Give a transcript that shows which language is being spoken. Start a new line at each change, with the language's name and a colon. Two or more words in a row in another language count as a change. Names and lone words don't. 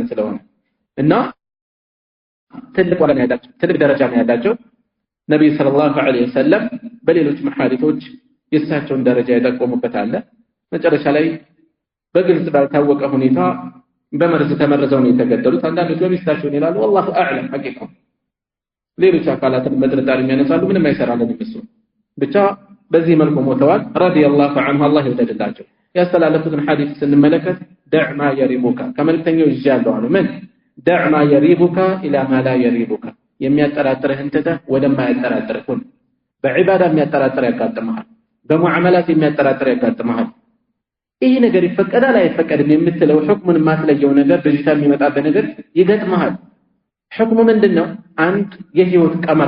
Amharic: ስለሆነ እና ትልቅ ዋጋ ነው ያላቸው፣ ትልቅ ደረጃ ነው ያላቸው። ነብዩ
Arabic: صلى الله عليه وسلم
Amharic: በሌሎች መሐዲሶች የእሳቸውን ደረጃ የጠቆሙበት አለ። መጨረሻ ላይ በግልጽ ባልታወቀ ሁኔታ በመርዝ ተመርዘው ነው የተገደሉት። አንዳንዶች በሚስታቸው ይላሉ
Arabic: والله اعلم
Amharic: ሐቂቃው ሌሎች አካላትን በጥርጣሬ የሚያነሳሉ። ምንም አይሰራልንም እሱ ብቻ በዚህ መልኩ ሞተዋል
Arabic: رضي الله عنه
Amharic: አላህ ይወደድላቸው ያስተላለፉትን ሐዲስ ስንመለከት
Arabic: دع ما يريبك
Amharic: ከመልእክተኛው ይዣለሁ አሉ ምን
Arabic: دع ما يريبك الى ما لا يريبك
Amharic: የሚያጠራጥርህን ትተህ ወደማያጠራጥርህ ሁን በዒባዳ የሚያጠራጥር ያጋጥምሃል በሙዓመላት የሚያጠራጥር ያጋጥምሃል ይሄ ነገር ይፈቀዳል አይፈቀድም የምትለው ሁክሙን ማትለየው ነገር በዚታ የሚመጣበት ነገር ይገጥምሃል ሁክሙ ምንድነው አንድ የህይወት ቀመር